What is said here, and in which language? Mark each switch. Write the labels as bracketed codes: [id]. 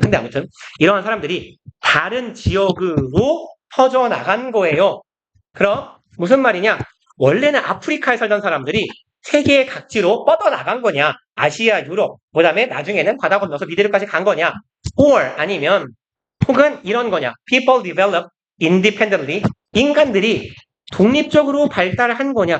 [ko] 근데 아무튼 이러한 사람들이 다른 지역으로 퍼져나간 거예요. 그럼 무슨 말이냐? 원래는 아프리카에 살던 사람들이 세계 각지로 뻗어나간 거냐? 아시아, 유럽, 그 다음에 나중에는 바다 건너서 미드까지 간 거냐? or 아니면 혹은 이런 거냐? [en] People develop independently. [ko] 인간들이 독립적으로 발달한 거냐?